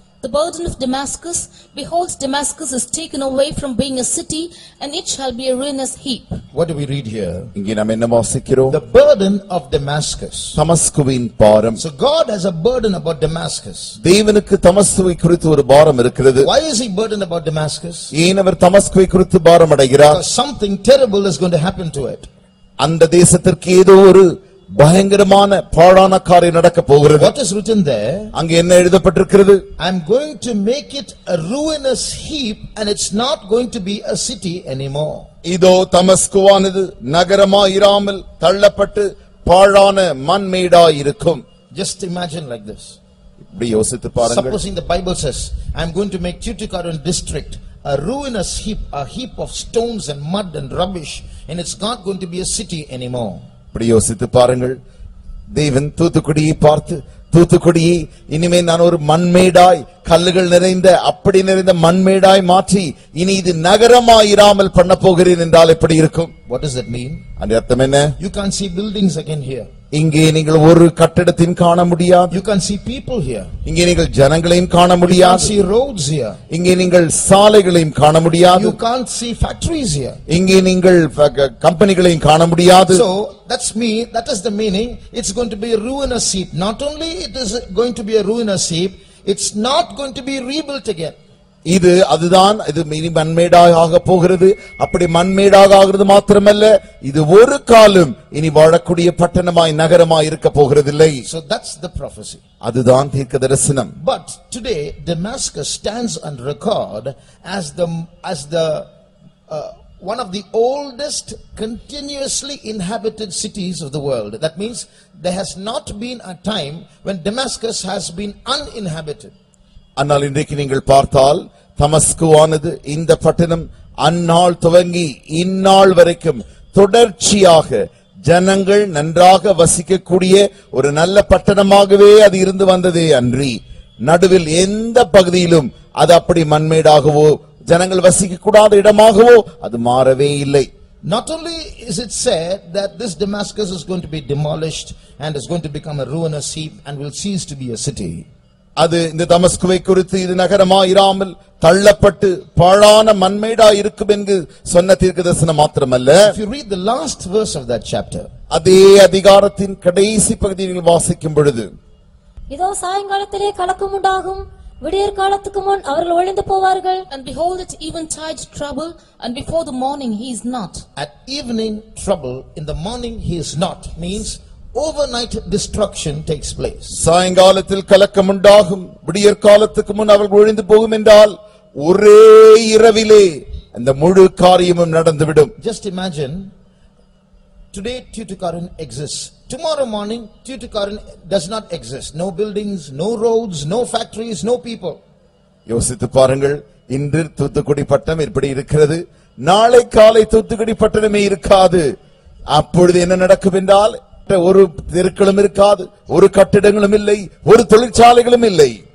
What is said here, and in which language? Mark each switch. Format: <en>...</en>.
<en>The burden of Damascus Behold, Damascus is taken away from being a city, and it shall be a ruinous heap. What do we read here?</en> <ta>இங்கே நாம் என்ன வாசிக்கிறோம்?</ta> <en>The burden of Damascus.</en> <ta>தமஸ்குவின் பாரம்.</ta> <en>So God has a burden about Damascus.</en> <ta>தேவனுக்கு தமஸ்குவை குறித்து ஒரு பாரம் இருக்கிறது.</ta> <en>Why is he burdened about Damascus?</en> <ta>ஏன் அவர் தமஸ்குவை குறித்து பாரம் அடைகிறார்?</ta> <en>Because something terrible is going to happen to it.</en> <ta>அந்த தேசத்திற்கு ஏதோ ஒரு பயங்கரமான பாழான காரியம் நடக்க போகிறது.</ta> <en>What is written there?</en> <ta>அங்கே என்ன எழுதப்பட்டிருக்கிறது?</ta> <en>I am going to make it a ruinous heap, and it's not going to be a city anymore.</en> <ta>இதோ தமஸ்குவானது நகரமாய் இராமல் தள்ளப்பட்டு பாழான மண்மேடாய் இருக்கும்.</ta> <en>Just imagine like this.</en> <ta>இப்படி யோசித்து பாருங்கள்.</ta> <en>Supposing the Bible says, I am going to make Tuticorin district a ruinous heap, a heap of stones and mud and rubbish, and it's not going to be a city anymore.</en> <ta>இப்படி யோசித்து பாருங்கள். தேவன் தூத்துக்குடியை பார்த்து, தூத்துக்குடியை இனிமே நான் ஒரு மண்மேடாய் கல்லுகள் நிறைந்த அப்படி நிறைந்த மண்மேடாய் மாற்றி இனி இது நகரமாயிராமல் பண்ண போகிறேன் என்றால் எப்படி இருக்கும்?</ta> <en>What does that mean?</en> <ta>அந்த அர்த்தம் என்ன?</ta> <en>You can't see buildings again here.</en> <ta>இங்கே நீங்கள் ஒரு கட்டடத்தையும் காண முடியாது.</ta> <en>You can't see people here.</en> <ta>இங்கே நீங்கள் ஜனங்களையும் காண</ta> <en>You can't</en> <ta>முடியாது.</ta> <en>see roads here.</en> <ta>இங்கே நீங்கள் சாலைகளையும் காண முடியாது.</ta> <en>You can't see factories here.</en> <ta>இங்கே நீங்கள் கம்பெனிகளையும் காண முடியாது.</ta> <en>So that is the meaning. It's going to be a ruinous heap. Not only it is going to be a ruinous heap, it's not going to be rebuilt again.</en> <ta>இது அதுதான், இது இனி மண்மேடாக ஆக போகிறது. அப்படி மண்மேடாக ஆகிறது மாத்திரமல்ல, இது ஒரு காலம் இனி வாழக்கூடிய பட்டணமாய் நகரமாய் இருக்க போகிறதில்லை.</ta> <en>So that's the prophecy.</en> <ta>அதுதான் தீர்க்க தரிசனம்.</ta> <en>But today Damascus stands on record as the one of the oldest continuously inhabited cities of the world. That means there has not been a time when Damascus has been uninhabited.</en> <ta>ஆனால் இன்றைக்கு நீங்கள் பார்த்தால் தமஸ்குவானது இந்த பட்டணம் அந்நாள் துவங்கி இந்நாள் வரைக்கும் தொடர்ச்சியாக ஜனங்கள் நன்றாக வசிக்கக்கூடிய ஒரு நல்ல பட்டணமாகவே அது இருந்து வந்ததே அன்றி நடுவில் எந்த பகுதியிலும் அது அப்படி மண்மேடாகவோ ஜனங்கள் வசிக்க கூடாத இடமாகவோ அது மாறவே இல்லை.</ta> <en>Not only is it said that this Damascus is going to be demolished and is going to become a ruinous heap and will cease to be a city.</en> <ta>அது இந்த தமஸ்குவை குறித்து இது நகரமாயிராமல் தள்ளப்பட்டு பாழான மண்மேடா இருக்கும் என்று சொன்ன தீர்க்கதரிசனம் மாத்திரமல்ல.</ta> <en>If you read the last verse of that chapter,</en> <ta>அதே அதிகாரத்தின் கடைசி பகுதியில் வாசிக்கும் பொழுது, இதோ சாயங்காலத்திலே கலக்கம் உண்டாகும், விடியற் காலத்துக்கு முன் அவர்கள் ஒளிந்து போவார்கள்.</ta> <en>And behold, at eventide trouble, and before the morning he is not. At evening trouble, in the morning he is not, means overnight destruction takes place.</en> <ta>சாயங்காலத்தில் கலக்கம் உண்டாகும், விடியற் காலத்துக்கு முன் அவர்கள் ஒழிந்து போகும் என்றால் ஒரே இரவிலே அந்த முழு காரியமும் நடந்துவிடும்.</ta> <en>Just imagine, today Tuticorin exists. Tomorrow morning Tuticorin does not exist. No buildings, no roads, no factories, no people.</en> <ta>யோசித்து பாருங்கள், இன்று தூத்துக்குடி பட்டணம் இப்படி இருக்கிறது, நாளை காலை தூத்துக்குடி பட்டணமே இருக்காது. அப்பொழுது என்ன நடக்கும் என்றால் ஒரு தெருக்களும் இருக்காது, ஒரு கட்டிடங்களும் இல்லை, ஒரு தொழிற்சாலைகளும் இல்லை.</ta>